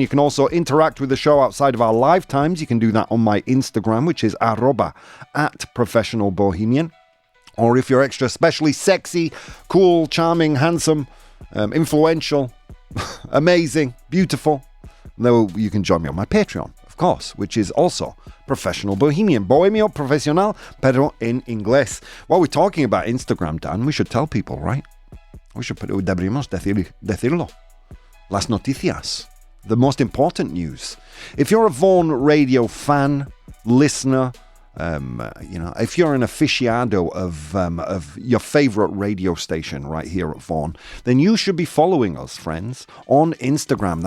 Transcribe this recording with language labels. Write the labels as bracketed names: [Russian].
[English] You can also interact with the show outside of our live times. You can do that on my Instagram, which is @professionalbohemian. Or if you're extra especially sexy, cool, charming, handsome, influential, amazing, beautiful, then you can join me on my Patreon, of course, which is also Professional Bohemian. [Spanish] Bohemio Profesional, pero en inglés. [English] While we're talking about Instagram, Dan, we should tell people, right? [Spanish] Deberíamos decirlo. Las noticias. [English] The most important news. If you're a Vaughan Radio fan, listener, if you're an aficionado of your favorite radio station right here at Vaughan, then you should be following us, friends, on Instagram.